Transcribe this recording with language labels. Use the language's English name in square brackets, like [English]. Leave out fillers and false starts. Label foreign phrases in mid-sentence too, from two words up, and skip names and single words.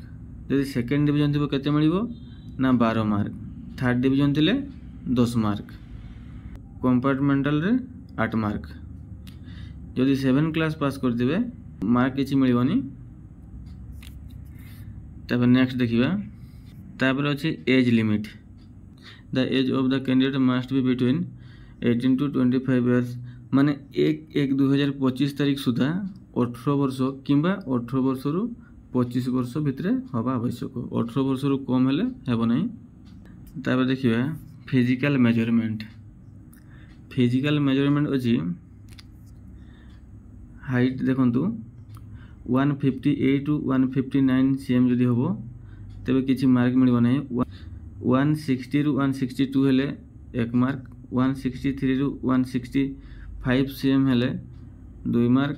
[Odia] ଯଦି [English] second division [Odia] ଥିବ କେତେ ମିଳିବ ନା 12 ମାର୍କ। [English] third division [Odia] ଥିଲେ 10 ମାର୍କ। କମ୍ପାର୍ଟମେଣ୍ଟାଲ ରେ 8 ମାର୍କ। ଯଦି 7 [English] class pass [Odia] କରିଥିବେ ମାର୍କ କିଛି ମିଳିବନି। ତେବେ ନେକ୍ସଟ ଦେଖିବା। ତାପରେ ଅଛି [English] age limit. The age of the candidate must be between 18 to 25 years. [Odia] ମାନେ 1/1/2025 ତାରିଖ ସୁଦ୍ଧା 18 ବର୍ଷ କିମ୍ବା 18 ବର୍ଷ ରୁ 25 ବର୍ଷ ଭିତରେ ହେବା ଆବଶ୍ୟକ। 18 ବର୍ଷ ରୁ କମ ହେଲେ ହେବ ନାହିଁ। ତାପରେ ଦେଖିବା [English] physical measurement. physical measurement [Odia] ଅଛି ହାଇଟ ଦେଖନ୍ତୁ 158 to 159 cm ଯଦି ହେବ ତେବେ କିଛି ମାର୍କ ମିଳିବ ନାହିଁ। 160 ରୁ 162 ହେଲେ 1 ମାର୍କ। 163 ରୁ 165 cm ହେଲେ 2 ମାର୍କ।